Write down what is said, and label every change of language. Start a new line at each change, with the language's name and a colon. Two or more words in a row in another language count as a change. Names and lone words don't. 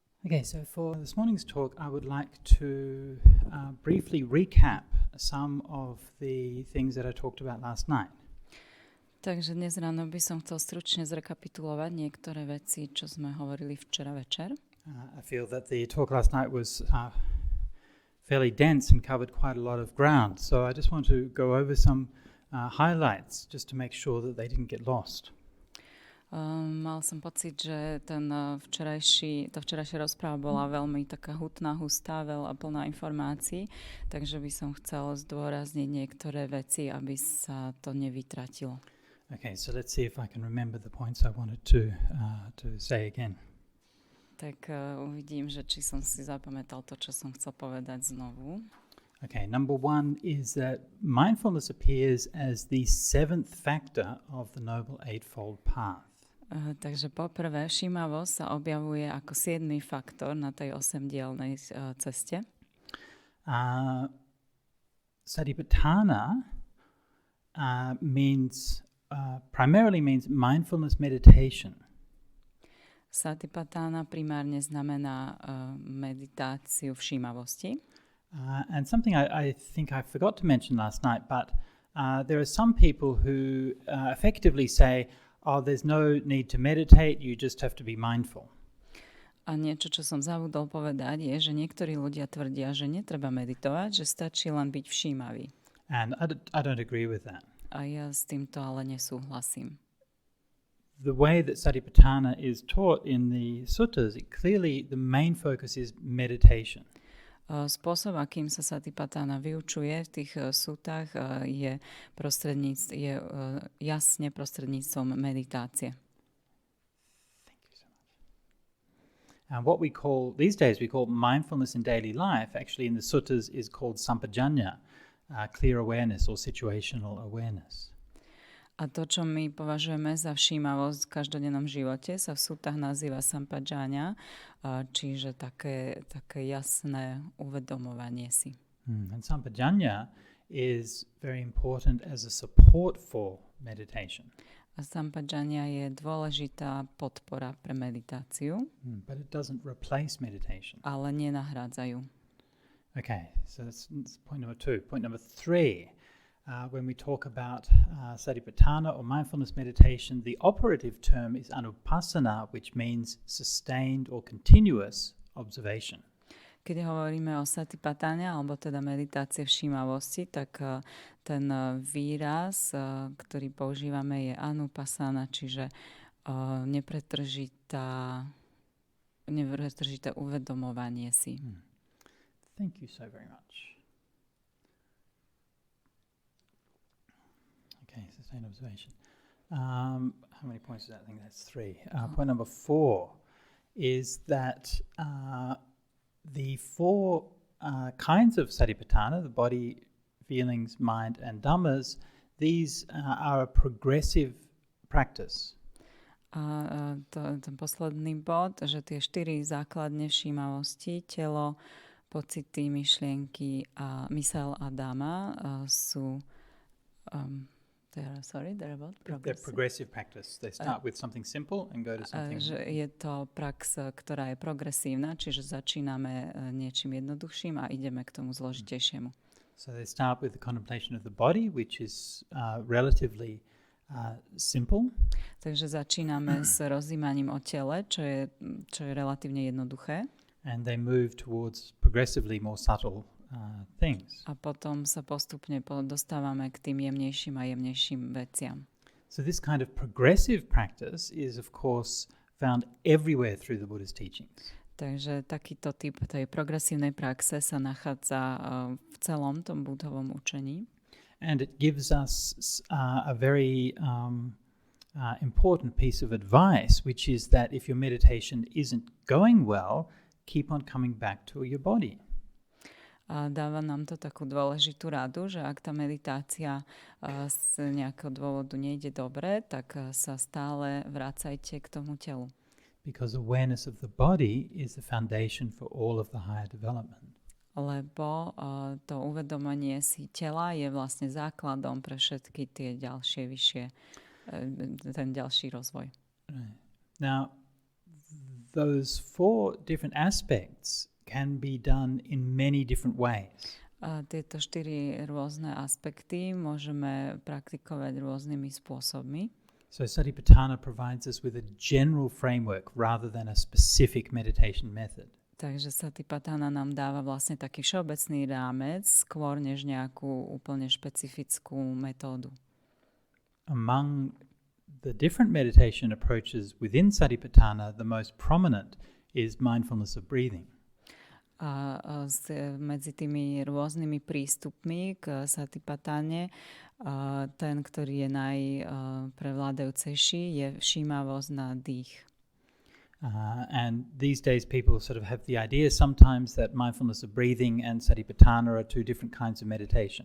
English: Okay, so for this morning's talk, I would like to briefly recap some of the things that I talked about last night.
Slovak: Takže dnes ráno by som chcel stručne zrekapitulovať niektoré veci, čo sme hovorili včera večer.
English: I feel that the talk last night was fairly dense and covered quite a lot of ground, so I just want to go over some highlights just to make sure that they didn't get lost.
Slovak: Mal som pocit, že tá včerajšia rozpráva bola veľmi taká hutná, hustá, veľa plná informácií, takže by som chcel zdôrazniť niektoré veci, aby sa to nevytratilo.
English: Okay, so let's see if I can remember the points I wanted to say again.
Slovak: Tak uvidím, že či som si zapamätal to, čo som chcel povedať znovu.
English: Okay, number one is that mindfulness appears as the seventh factor of the Noble Eightfold Path.
Slovak: Takže poprvé, všímavosť sa objavuje ako 7. faktor na tej 8-dielnej ceste.
English: Satipatthana primarily means mindfulness meditation.
Slovak: Satipatthana primárne znamená meditáciu všímavosti.
English: And something I think I forgot to mention last night, but there are some people who effectively say, there's no need to meditate, you just have to be mindful.
Slovak: A niečo, čo som zabudol povedať, je, že niektorí ľudia tvrdia, že netreba meditovať, že stačí len byť všímavý.
English: And I don't agree with that.
Slovak: A ja s týmto ale nesúhlasím.
English: The way that Satipatthana is taught in the suttas, clearly the main focus is meditation.
Slovak: Spôsob, akým sa Satipatthana vyučuje v tých sútach, je jasne prostredníctvom meditácie.
English: Thank you so much. And what we call, these days we call mindfulness in daily life, actually in the suttas is called sampajanya, clear awareness or situational awareness.
Slovak: A to, čo my považujeme za všímavosť v každodennom živote, sa v sútach nazýva sampajanya, čiže také jasné uvedomovanie si.
English: And sampajanya is very important as a support for meditation.
Slovak: A sampajanya je dôležitá podpora pre meditáciu,
English: but it doesn't replace meditation.
Slovak: Ale nenahrádzajú.
English: Okay, so that's point number 2. Point number 3. When we talk about satipatthana or mindfulness meditation, the operative term is anupassana, which means sustained or continuous observation.
Slovak: Keď hovoríme o satipatthane, alebo teda meditácie všímavosti, tak ten výraz, ktorý používame, je anupassana, čiže nepretržité uvedomovanie si.
English: Thank you so very much. Okay, sustained observation. How many points is that? I think that's 3. Point number 4 is that the 4 kinds of satipatthana, the body, feelings, mind, and dhammas, these are a progressive practice.
Slovak: Ten posledný bod, že tie 4 základne všímavosti, telo, pocity, myšlienky a mysel a dhamma sú
English: They're about progressive. They're progressive practice. They start with something simple and go to something...
Slovak: Je to prax, ktorá je progresívna, čiže začíname niečím jednoduchším a ideme k tomu zložitejšiemu.
English: So they start with the contemplation of the body, which is relatively simple.
Slovak: Takže začíname s rozjímaním o tele, čo je relatívne jednoduché.
English: And they move towards progressively more subtle things.
Slovak: A potom sa postupne dostávame k tým jemnejším a jemnejším veciam.
English: So this kind of progressive practice is of course found everywhere through the Buddha's teachings.
Slovak: Takže takýto typ tej progresívnej praxe sa nachádza v celom tom Buddhovom učení.
English: And it gives us a very important piece of advice, which is that if your meditation isn't going well, keep on coming back to your body.
Slovak: A dáva nám to takú dôležitú radu, že ak tá meditácia z nejakého dôvodu nejde dobre, tak sa stále vracajte k tomu telu.
English: Because awareness of the body is the foundation for all of the higher development.
Slovak: Lebo to uvedomenie si tela je vlastne základom pre všetky tie ďalšie vyššie, ten ďalší rozvoj.
English: Right. Now, those four different aspects can be done in many different ways.
Slovak: A tieto 4 rôzne aspekty môžeme praktikovať rôznymi spôsobmi.
English: So Satipatthana provides us with a general framework rather than a specific meditation method.
Slovak: Takže Satipatthana nám dáva vlastne taký všeobecný rámec, skôr než nejakú úplne špecifickú metódu.
English: Among the different meditation approaches within Satipatthana, the most prominent is mindfulness of breathing.
Slovak: A medzi tými rôznymi prístupmi k Satipattane ten, ktorý je najprevládajúcejší, je všímavosť na dých.
English: And these days people sort of have the idea sometimes that mindfulness of breathing and Satipatthana are two different kinds of meditation.